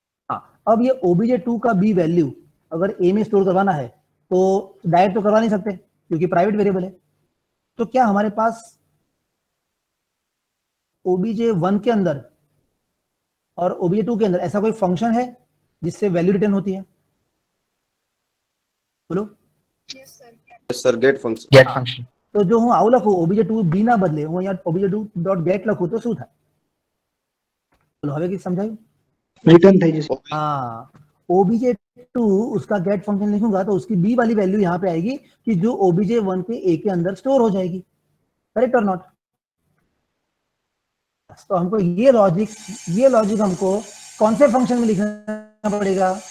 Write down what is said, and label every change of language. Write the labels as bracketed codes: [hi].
[hi] हाँ, अब ये OBJ2 का बी वैल्यू अगर ए में स्टोर करवाना है तो डायरेक्ट तो करवा नहीं सकते क्योंकि प्राइवेट वेरिएबल है। तो क्या हमारे पास OBJ1 के अंदर और OBJ2 के अंदर ऐसा कोई फंक्शन है जिससे वैल्यू रिटर्न होती है? बोलो। [en] Yes, sir. Yes, sir. Get function. Get function. [hi] तो जो [gu] હું આવું લખું OBJ2 બી ના બદલે હું અહીંયા OBJ2 ડોટ ગેટ લખું તો શું થાય? બોલો હવે કઈ સમજાયું? रिटर्न થઈ જશે. [hi] हाँ, obj2 उसका गेट फंक्शन लिखूंगा तो उसकी b वाली वैल्यू यहाँ पे आएगी कि जो obj1 के a के अंदर स्टोर हो जाएगी, करेक्ट और नॉट? तो हमको ये लॉजिक हमको कौन से फंक्शन में लिखना पड़ेगा?